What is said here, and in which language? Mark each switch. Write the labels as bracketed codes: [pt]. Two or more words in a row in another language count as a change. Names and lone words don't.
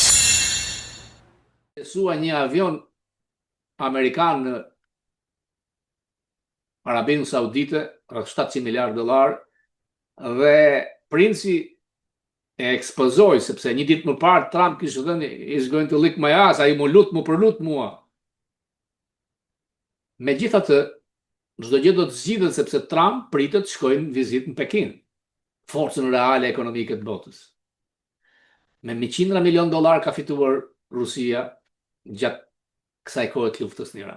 [sq] Sua një avion amerikan në Arabinë Saudite, rreth $700 miliard, dhe princi e ekspozoi, sepse një ditë më parë Trump kishte thënë [en] is going to lick my ass, [sq] ai më përlut mua. Megjithatë, çdo gjë do të zgjidhet sepse Trump pritet shkojnë në vizitë në Pekin, forcën reale ekonomike të botës. Me $100 milion ka fituar Rusia gjatë kësaj kohe të luftës në Iran.